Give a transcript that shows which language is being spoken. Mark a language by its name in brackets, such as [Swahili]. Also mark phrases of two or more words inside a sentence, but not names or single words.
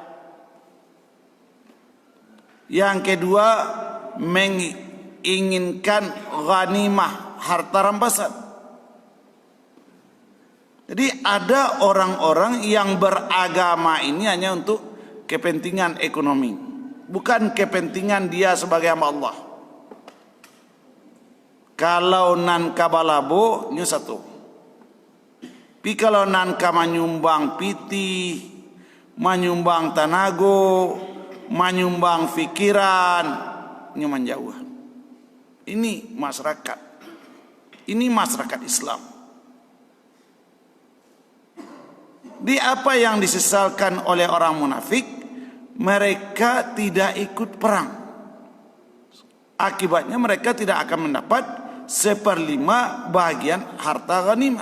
[Indonesian] Yang kedua, menginginkan ghanimah, harta rampasan. Jadi ada orang-orang yang beragama ini hanya untuk kepentingan ekonomi, bukan kepentingan dia sebagai hamba Allah. [Minangkabau] Kalau nan kabalabo nyu satu. Pi kalau nan ka manyumbang piti, manyumbang tanago, manyumbang fikiran, nyu menjauh. [Indonesian] Ini masyarakat. Ini masyarakat Islam. Di apa yang disesalkan oleh orang munafik, mereka tidak ikut perang. Akibatnya mereka tidak akan mendapat 1/5 bagian harta ghanimah.